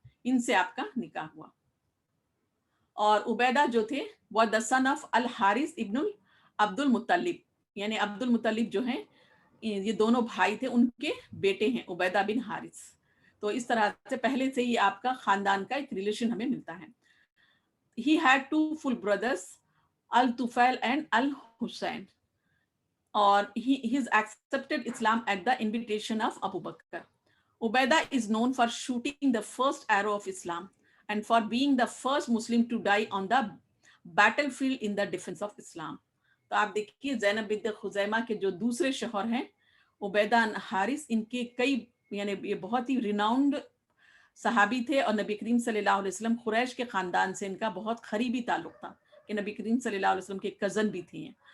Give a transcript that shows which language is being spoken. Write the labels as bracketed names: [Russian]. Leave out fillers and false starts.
[Urdu] ان سے آپ کا نکاح ہوا. اور عبیدہ جو تھے وہ [English] the son of [Urdu] الحارث ابن عبد المطلب، یعنی عبد المطلب جو ہیں یہ دونوں بھائی تھے، ان کے بیٹے ہیں عبیدہ بن حارث. تو اس طرح سے پہلے سے ہی آپ کا خاندان کا ایک ریلیشن ہمیں ملتا ہے. [English] He had two full brothers, Al-Tufail and Al-Hussein. Or he's accepted Islam at the invitation of Abu Bakr. Ubaidah is known for shooting the first arrow of Islam and for being the first Muslim to die on the battlefield in the defense of Islam. [Urdu] تو آپ دیکھیے زینب بنت خزیمہ کے جو دوسرے شوہر ہیں عبیدہ حارث، ان کے کئی یعنی یہ بہت ہی ریناؤنڈ صحابی تھے، اور نبی کریم صلی اللہ علیہ وسلم قریش کے خاندان سے ان کا بہت قریبی تعلق تھا کہ نبی کریم صلی اللہ علیہ وسلم کے کزن بھی تھے.